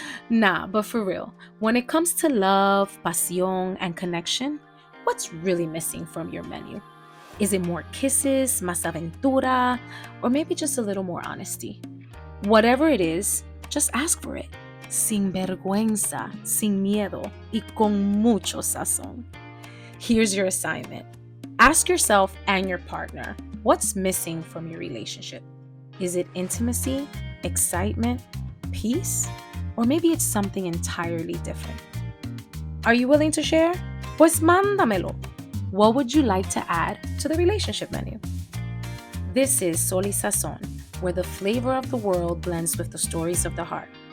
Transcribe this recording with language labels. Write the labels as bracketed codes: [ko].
[en] Nah, but for real, when it comes to love, pasión, and connection, what's really missing from your menu? Is it more kisses, [es] más aventura, [en] or maybe just a little more honesty? Whatever it is, just ask for it. [es] Sin vergüenza, sin miedo, y con mucho sazón. [en] Here's your assignment. Ask yourself and your partner, what's missing from your relationship? Is it intimacy, excitement, peace, or maybe it's something entirely different? Are you willing to share? [es] Pues mándamelo. [en] What would you like to add to the relationship menu? This is Soul y Sazón, where the flavor of the world blends with the stories of the heart.